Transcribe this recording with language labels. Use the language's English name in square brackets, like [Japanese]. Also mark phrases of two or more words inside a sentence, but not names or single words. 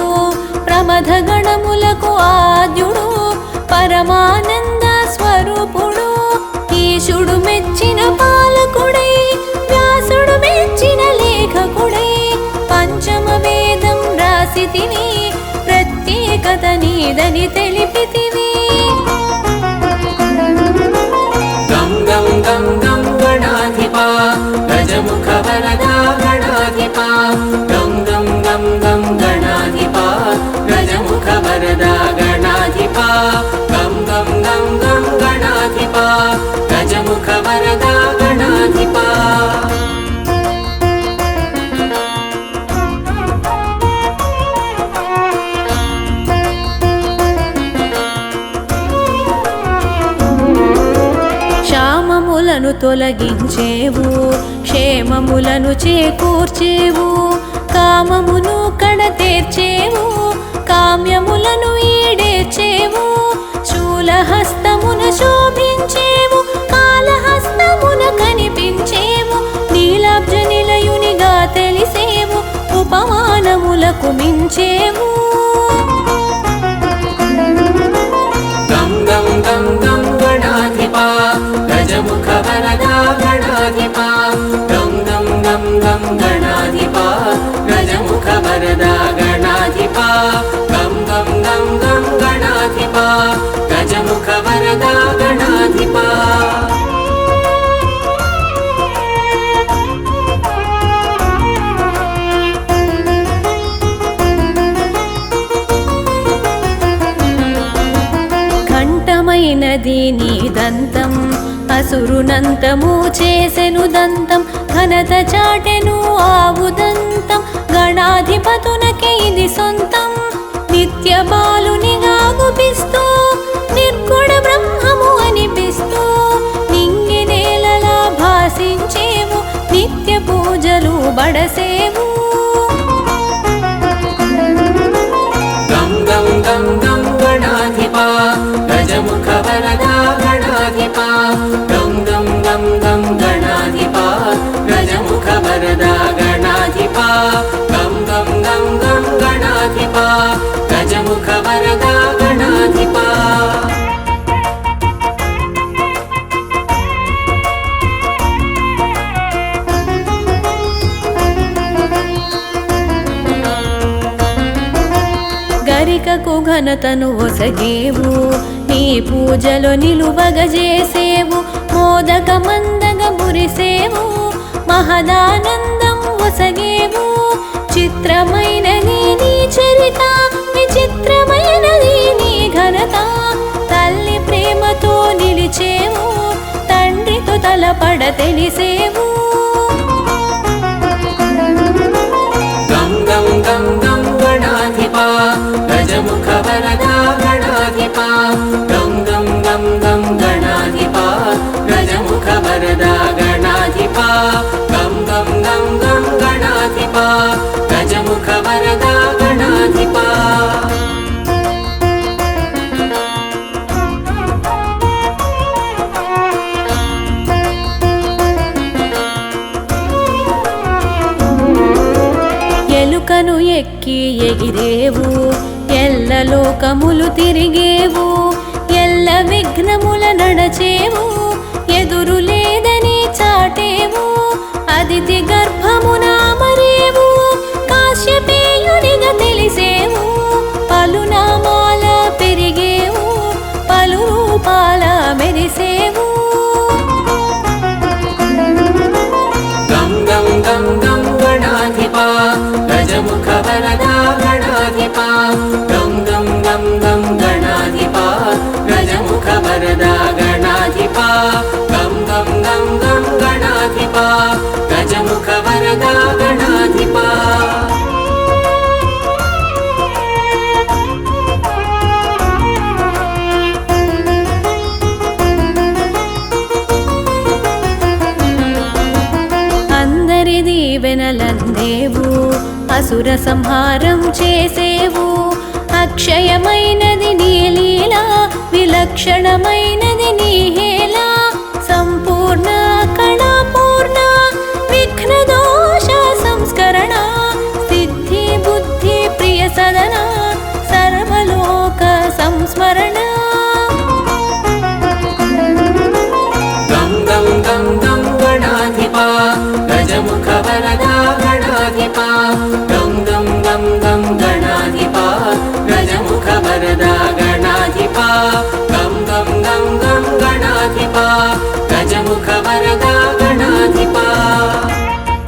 [Telugu] ప్రమథ గణములకు ఆద్యుడు పరమానంద స్వరూపుడు ఈశుడు మెచ్చిన పాలకుడై వ్యాసుడు మెచ్చిన లేఖకుడై పంచమ వేదం రాసితిని ప్రత్యేకత నీదని తెలిపితివి [Sanskrit] గం గం గం గం గణాధిపా गजमुख वरदा गणाधिपा गं गं गं गं गणाधिपा गजमुख वरदा गणाधिपा गं गं गं गं गणाधिपा गजमुख वरदा गणाधिपा [Telugu] శామములను తొలగించేవు క్షేమములను చేకూర్చేవు కామమును కడతేర్చేవు కామ్యములను ఈడేర్చేవు శూలహస్తమున శోభించేవు కాళహస్తమున కనిపించేవు నీలాబ్జ నిలయునిగా తెలిసేవు ఉపమానములకు మించేవు [Sanskrit] गं गं गं गं गणाधिपा गजमुख वरदा गणाधिपा गं गं गं गं गणाधिपा गजमुख वरदा गणाधिपा गं गं गं गं गणाधिपा गजमुख वरदा गणाधिपा [Telugu] ఘంటమైనది నీ దంతం అసురునంతము చేసెను దంతం ఘనత చాటెను ఆవు దంతం గణాధిపతునకే ఇది సొంతం నిత్య బాలునిగా గుపిస్తూ నిర్గుణ బ్రహ్మము అనిపిస్తూ నింగి నేలలా భాసించేవు నిత్య పూజలు బడసేవు [Sanskrit] गं गं गं गं गणाधिपा गजमुख वरदा गणाधिपा गं गं गं गं गणाधिपा गजमुख वरदा गणाधिपा गं गं गं गं गणाधिपा गजमुख वरदा गणाधिपा [Telugu] గరికకు ఘనతను ఒసగేవు నీ పూజలో నిలువగజేసేవు మోదక మందగ మురిసేవు మహదానందం ఒసగేవు చిత్రమైనది నీ చరిత విచిత్రమైనది నీ ఘనత తల్లి ప్రేమతో నిలిచేవు తండ్రితో తలపడ తెలిసేవు [Sanskrit] गं गं गं गं गणाधिपा गजमुख वरदा गणाधिपा गं गं गं गं गणाधिपा गजमुख वरदा गणाधिपा गं गं गं गं गणाधिपा गजमुख वरदा गणाधिपा [Telugu] ఎలుకను ఎక్కి ఎగిరేవు ఎల్ల లోకములు తిరిగేవు ఎల్ల విఘ్నముల నడచేవు ఎదురు లేదని చాటేవు అదితి గర్భమున మరేవు కాశ్యపేయునిగా తెలిసేవు పలునామాల పెరిగేవు పలు రూపాల మెరిసేవు [Sanskrit] गं गं गं गं गणाधिपा गजमुख वरदा गणाधिपा गं गं गं गं गणाधिपा गजमुख वरदा गणाधिपा गं गं गं गं गणाधिपा गजमुख वरदा गणाधिपा [Telugu] అందరి దీవెనలందేవు అసుర సంహారం చేసేవు అక్షయమైనది నీ లీల విలక్షణమైనది నీ హేళ సంపూర్ణ కళాపూర్ణ విఘ్న దోష సంస్కరణ సిద్ధి బుద్ధి ప్రియ సదన సర్వలోక సంస్మరణ [Sanskrit] गं गं गं गं गणाधिपा गजमुख वरदा गणाधिपा गं गं गं गं गणाधिपा गजमुख वरदा गणाधिपा गं गं गं गं गणाधिपा गजमुख वरदा गणाधिपा